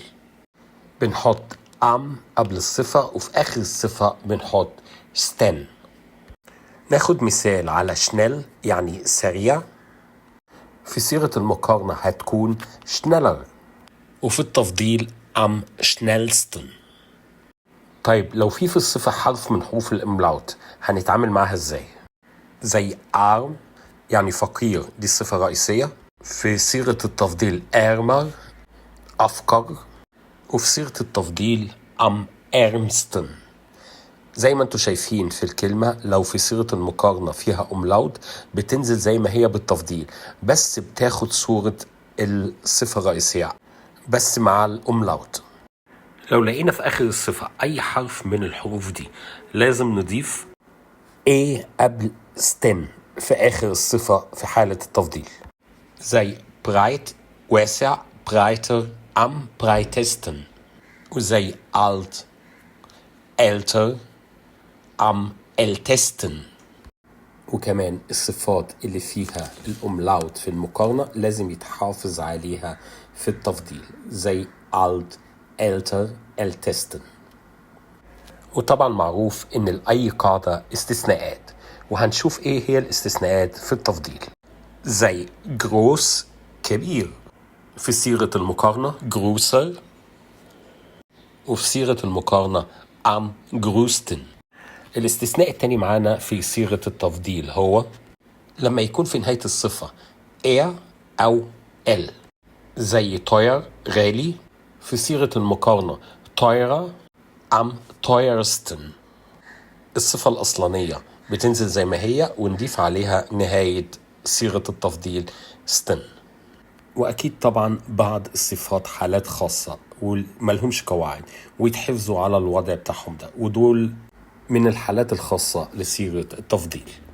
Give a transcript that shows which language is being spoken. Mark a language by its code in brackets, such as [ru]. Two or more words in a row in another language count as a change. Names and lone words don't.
[ar] بنحط am قبل الصفة وفي آخر الصفة بنحط sten. ناخد مثال على شنل يعني سريع. في صيغة المقارنة هتكون schneller، وفي التفضيل [de] am schnellsten. [ar] طيب لو في الصفة حرف من حروف الإملاوت هنتعامل معاها ازاي؟ زي arm يعني فقير، دي الصفة الرئيسية. في صيغة التفضيل ärmer أفقر، وفي صيغة التفضيل [de] am ärmsten. [ar] زي ما انتوا شايفين في الكلمة، لو في صيغة المقارنة فيها أملاوت بتنزل زي ما هي بالتفضيل، بس بتاخد صورة الصفة الرئيسية بس مع الأملاوت. لو لقينا في آخر الصفة أي حرف من الحروف دي لازم نضيف A قبل sten في آخر الصفة في حالة التفضيل. زي breit واسع [de] breiter am breitesten، [ar] وزي [de] alt älter am ältesten. [ar] وكمان الصفات اللي فيها الأملاوت في المقارنة لازم يتحافظ عليها في التفضيل، زي [de] alt älter ältesten. [ar] وطبعا معروف ان لأي قاعدة استثناءات، وهنشوف ايه هي الاستثناءات في التفضيل. زي groß كبير في صيغة المقارنة größer، وفي صيغة المقارنة [de] am größten. [ar] الاستثناء التاني معانا في صيغة التفضيل هو لما يكون في نهاية الصفة er أو el، زي teuer غالي في صيغة المقارنة [de] teurer am teuersten. [ar] الصفة الأصلانية بتنزل زي ما هي ونضيف عليها نهاية صيغة التفضيل sten. وأكيد طبعا بعض الصفات حالات خاصة وملهمش قواعد ويتحفظوا على الوضع بتاعهم ده، ودول من الحالات الخاصة لصيغة التفضيل.